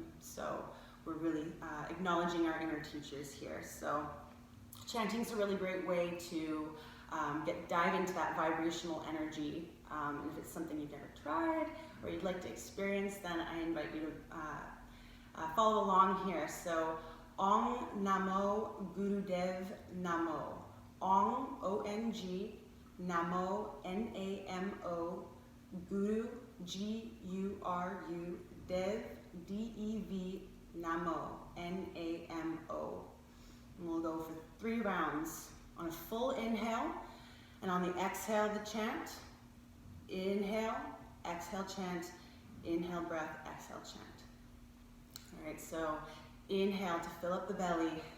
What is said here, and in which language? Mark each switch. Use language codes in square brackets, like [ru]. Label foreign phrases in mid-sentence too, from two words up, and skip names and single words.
[en] So we're really acknowledging our inner teachers here. So chanting is a really great way to dive into that vibrational energy. And if it's something you've never tried or you'd like to experience, then I invite you to follow along here. [sa] So Om Namo Gurudev Namo. Om, O-N-G, Namo, N-A-M-O, Guru, G-U-R-U, Dev, D-E-V, Namo, N-A-M-O. [en] And we'll go for 3 rounds. On a full inhale, and on the exhale, the chant. Inhale, exhale, chant. Inhale, breath, exhale, chant. All right, so inhale to fill up the belly.